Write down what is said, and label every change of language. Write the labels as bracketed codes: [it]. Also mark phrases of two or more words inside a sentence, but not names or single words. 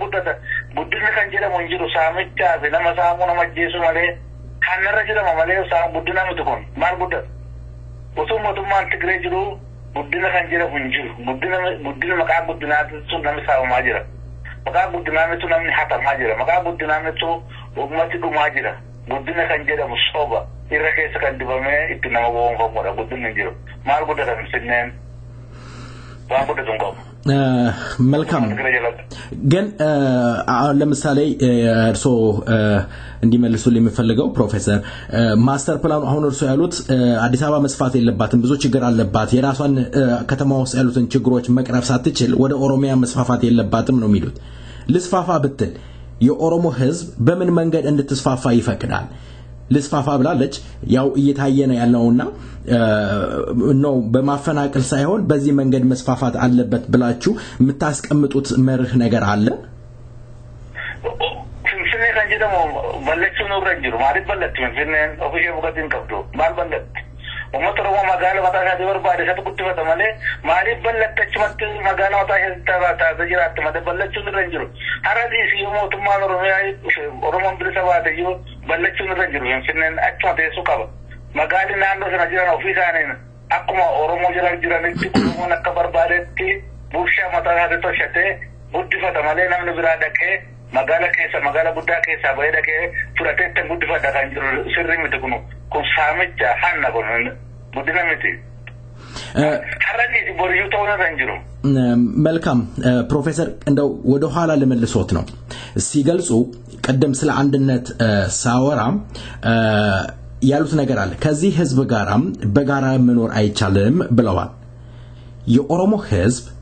[om] guddata guddinni kan jedhamu hin jiru saamichaati nama saamuu nama ajjeesu malee hanarra jedhama malee isaan guddina miti kun maal guddata osoo mootummaan Tigree jiru guddina kan jedhamu hin jiru guddina maqaa guddinaatti sun namni saamamaa jira maqaa guddinaatti namni hatamaa jira maqaa guddinaatti ummati dhumaa jira guddina kan jedhamu soba irra keessa kan dibamee itti nama boonfamudha guddinni hin jiru maal guddata Finfinneen waan guddatu hin qabu. [am] መልካም ግን ለምሳሌ እርሶ እንዲመልሱ ለሚፈልገው ፕሮፌሰር ማስተር ፕላኑ አሁን እርሶ ያሉት አዲስ አበባ መስፋት የለባትም ብዙ ችግር አለባት የራሷን ከተማ ውስጥ ያሉትን ችግሮች መቅረፍ ሳትችል ወደ ኦሮሚያ መስፋፋት የለባትም ነው የሚሉት ልስፋፋ ብትል የኦሮሞ ህዝብ በምን መንገድ እንድትስፋፋ ይፈቅዳል ልስፋፋ ብላለች ያው እየታየ ነው ያለውና ነው በማፈናቀል ሳይሆን በዚህ መንገድ መስፋፋት አለበት ብላችሁ የምታስቀምጡት መርህ ነገር አለ [om] ፍንፍኔ kan jedhamu balleessuun irra jiru maaliif balleessu Finfinneen ofishee bukatiin qabdu maal balleessu ummata Oromoo magaala mataa isaatii barbaade isatu guddifatta malee maaliif balleessu achumatti magaala mataa isaatii taatee jiraatti malee balleessuun irra jiru haradhiis yoo mootummaan Oromoon bilisa baate yoo balleessuun irra jiru Finfinneen achuma teessuu qaba magaali naannoo sana jiran ofii isaaniin akkuma Oromoo jiranitti Oromoon akka barbaadetti bulchaa mataa isaatii tolchatee guddifata malee namni biraa dhaqee magaala guddaa keessaa bahee dhaqee fudhatee itti guddifata kan jiru sirrii miti kun saamicha hanna kun guddina miti. Har'aadhiis boriyyuu ta'uu irra hin jiru. [am] መልካም ፕሮፌሰር እንደው ወደ ኋላ ለመልሶት ነው ሲገልጹ ቀደም ስለ አንድነት ሳወራ ያሉት ነገር አለ ከዚህ ህዝብ ጋራም በጋራ መኖር አይቻልም ብለዋል የኦሮሞ ህዝብ